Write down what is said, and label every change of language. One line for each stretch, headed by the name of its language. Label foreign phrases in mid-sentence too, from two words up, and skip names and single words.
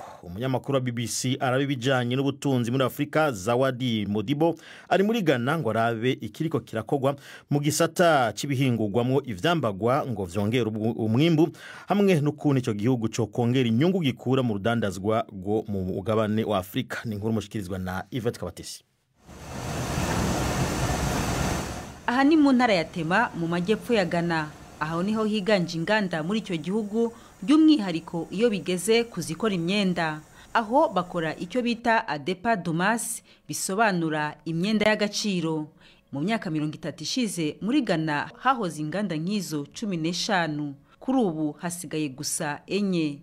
Rundi: Umunyamakuru wa BBC arabibijanye ubutunzi muri Afrika Zawadi Modibo ari muri Ghana ngo arabe ikiriko kirakogwa mu gisata c'ibihingurwamwo ivyambagwa ngo vyongera umwimbu hamwe n'ukuntu ico gihugu cyo kongera inyungu gikura mu rudandazwa go mu mugabane wa Afrika. Ni inkuru mushikirizwa na Yvette Kabatesi.
Kinyarwanda: Aha ni mu ntara ya Tema mu majyepfo ya Ghana. Aho niho higanje inganda muri icyo gihugu by'umwihariko iyo bigeze kuzikora imyenda, aho bakora icyo bita
Akan: adepa dumas,
Kinyarwanda: bisobanura imyenda y'agaciro. Mu myaka 30 ishize muri Ghana hahoze inganda nk'izo 15, kuri ubu hasigaye gusa 4.